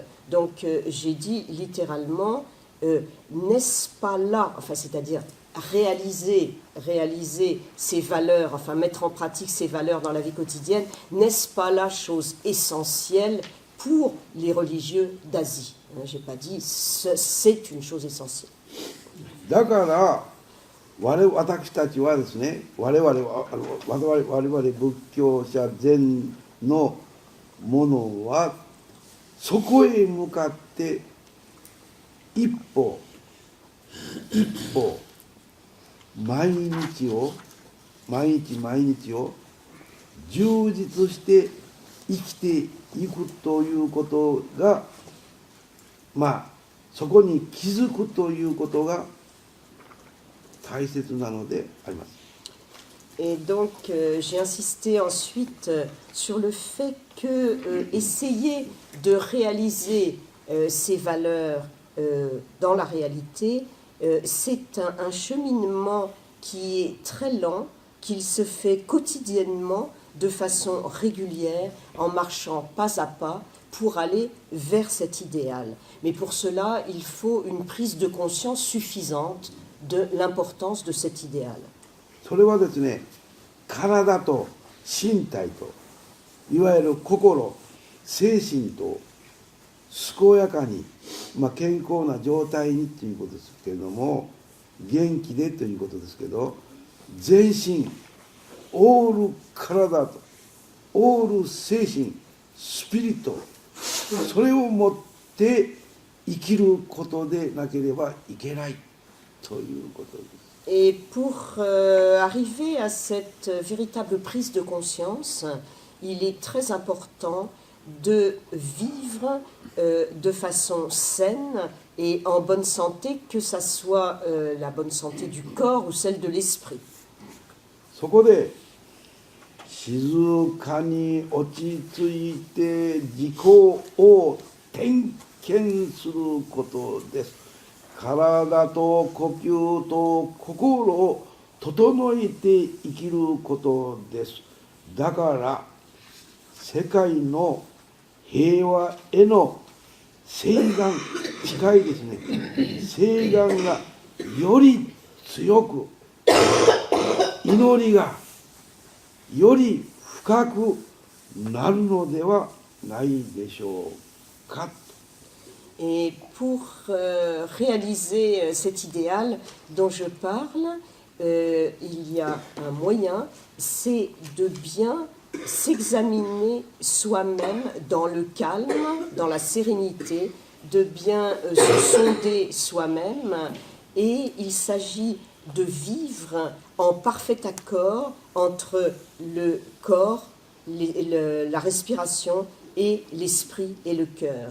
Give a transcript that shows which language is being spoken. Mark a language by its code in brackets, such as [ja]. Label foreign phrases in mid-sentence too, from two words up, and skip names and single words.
[fr] Donc j'ai dit littéralement, n'est-ce pas là, enfin c'est-à-dire réaliser ces valeurs, enfin mettre en pratique ces valeurs dans la vie quotidienne, n'est-ce pas la chose essentielle pour les religieux d'Asie? Je n'ai pas dit c'est une chose essentielle. [ja] だから私たちはですね、我々仏教者禅のものはそこへ向かって一歩毎日を充実して生きていくということが、そこに気づくということが大切なのであります。 [fr] Et donc, j'ai insisté ensuite sur le fait que essayer de réaliser ces valeurs dans la réalité, c'est un cheminement qui est très lent, qu'il se fait quotidiennement de façon régulière, en marchant pas à pas pour aller vers cet idéal. Mais pour cela, il faut une prise de conscience suffisante de l'importance de cet idéal. [ja] それはですね、体と身体といわゆる心精神と健やかに、健康な状態にということですけれども、元気でということですけど、全身オール体とオール精神スピリット、それを持って生きることでなければいけないということです。 [fr] Et pour arriver à cette véritable prise de conscience, il est très important de vivre de façon saine et en bonne santé, que ça soit la bonne santé du corps ou celle de l'esprit. [ja] そこで静かに落ち着いて自己を点検することです。体と呼吸と心を整えて生きることです。だから世界の平和への誓願、近いですね、誓願がより強く、祈りがより深くなるのではないでしょうか。 [fr] Et pour réaliser cet idéal dont je parle, il y a un moyen, c'est de bien s'examiner soi-même dans le calme, dans la sérénité, de bien se sonder soi-même, et il s'agit de vivre en parfait accord entre le corps, la respiration et l'esprit et le cœur.